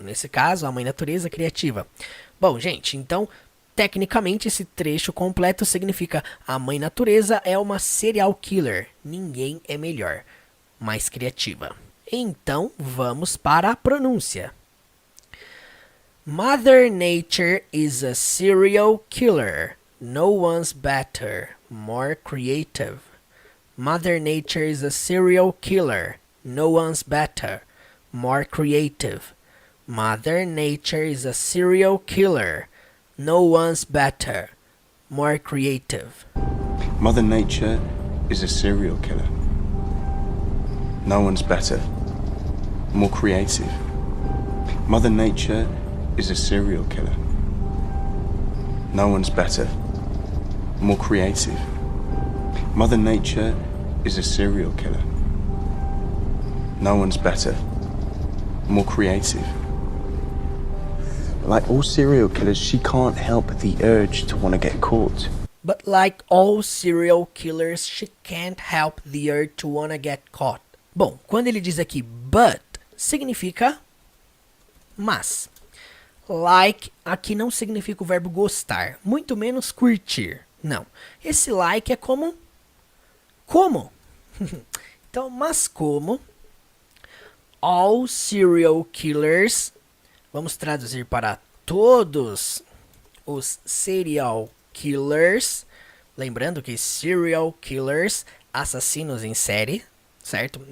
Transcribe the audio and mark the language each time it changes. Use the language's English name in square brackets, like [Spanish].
[Portuguese] Nesse caso, a mãe natureza criativa. Bom, gente, então, tecnicamente esse trecho completo significa a mãe natureza é uma serial killer. Ninguém é melhor, mais criativa. Então, vamos para a pronúncia. [English] Mother Nature is a serial killer. No one's better, more creative. Mother Nature is a serial killer. No one's better, more creative. Mother Nature is a serial killer. No one's better, more creative. Mother Nature is a serial killer. No one's better, more creative. Mother Nature is a serial killer. No one's better, more creative. Mother Nature is a serial killer. No one's better, more creative. Like all serial killers, she can't help the urge to want to get caught. But like all serial killers, she can't help the urge to wanna get caught. [Portuguese] Bom, quando ele diz aqui but, significa mas. Like aqui não significa o verbo gostar, muito menos curtir. Não. Esse like é como? Então, mas como [English] all serial killers, [Portuguese] vamos traduzir para todos os serial killers, lembrando que serial killers, assassinos em série, certo?